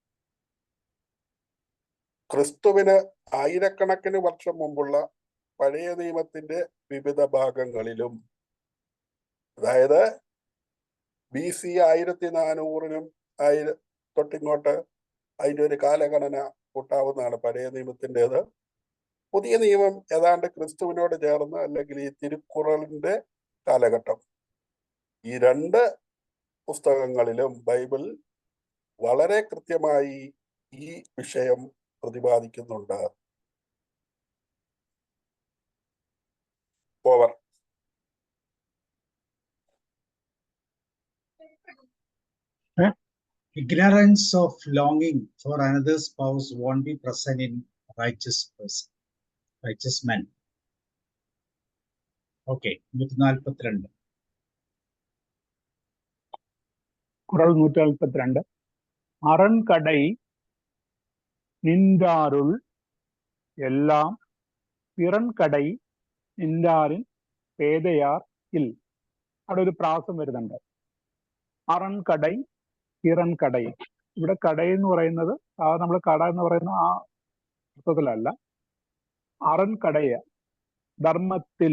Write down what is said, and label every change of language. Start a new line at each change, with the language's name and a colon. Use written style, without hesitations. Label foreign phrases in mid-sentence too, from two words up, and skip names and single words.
Malayalam: ക്രിസ്തുവിന് ആയിരക്കണക്കിന് വർഷം മുമ്പുള്ള പഴയ നിയമത്തിന്റെ വിവിധ ഭാഗങ്ങളിലും, അതായത് BC 1400-നും തൊട്ടിങ്ങോട്ട് അതിൻ്റെ ഒരു കാലഗണന കൂട്ടാവുന്നതാണ് പഴയ നിയമത്തിൻ്റെത്. പുതിയ നിയമം ഏതാണ്ട് ക്രിസ്തുവിനോട് ചേർന്ന്, അല്ലെങ്കിൽ ഈ തിരുക്കുറളിന്റെ കാലഘട്ടം. ഈ 2 പുസ്തകങ്ങളിലും ബൈബിൾ വളരെ കൃത്യമായി ഈ വിഷയം പ്രതിപാദിക്കുന്നുണ്ട്. ഓവർ.
English: Ignorance of longing for another spouse won't be present in righteous men. Okay, 142.
Tamil: குறள் 142. அரண்கடை நின்றாருள் எல்லாம் பிறன்கடை நின்றாரின் பேதையார் இல்.
Malayalam: അവിടെ ഒരു പ്രാസം വരുന്നുണ്ട്. അറൺകടൈ, പിറൻകടൈ. ഇവിടെ കടൈ എന്ന് പറയുന്നത് നമ്മൾ കട എന്ന് പറയുന്ന ആ അർത്ഥത്തിലല്ല. അറൺകടയ, ധർമ്മത്തിൽ.